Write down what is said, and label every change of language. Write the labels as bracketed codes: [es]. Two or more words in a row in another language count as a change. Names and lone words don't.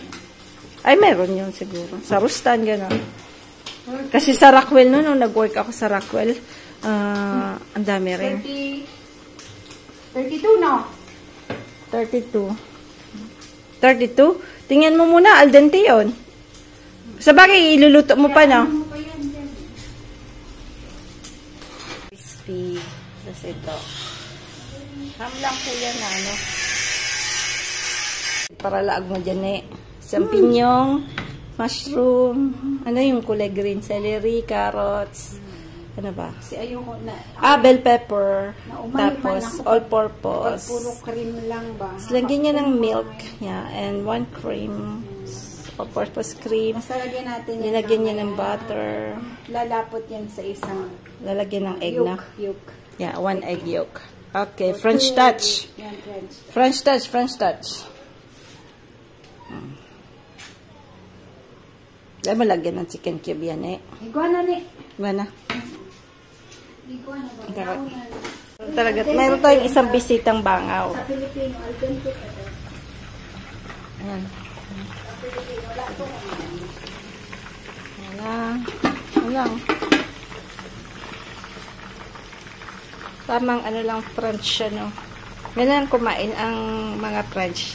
[tl] ay meron yun siguro. Sa Rustan, gano'n. Kasi sa Rockwell nung nag-work ako sa Rockwell, ang dami rin. 32, no? 32. 32? Tingnan mo muna, [it] al dente [tl] yun. Sa bagay, iluluto mo pa, no? Crispy. Tapos ito. Ham lang po yan, ano? Para laag mo dyan, eh. Champignong, mushroom, ano yung kulay green, celery, carrots, Ano ba? Kasi ayoko na. [en] Bell pepper. Naumahiman [tl] Tapos, ako. all-purpose. Puro cream lang ba? Tapos, lagyan niya ng milk. [en] Yeah, and 1 cream. All-purpose cream. [tl] Basta lagyan natin yan. Nilagyan niya ng butter. Lalapot yan sa isang Lalagyan ng egg na. yolk. [en] Yeah, 1 egg yolk. Okay, French touch. [tl] Yan, French. [en] French touch, French touch. [tl] Dahil mo lagyan ng [en] chicken cube [tl] yan eh. Iguana ni. Diba na? Iguana ba? Okay. Iguana. Talaga, mayroon tayong isang bisitang bangaw. Sa Pilipino, [it] al dente [tl] pa ito. Ayan. Sa Pilipino, wala ito. Wala. Wala. Tamang ano lang French ano. Ganyan kumain ang mga French.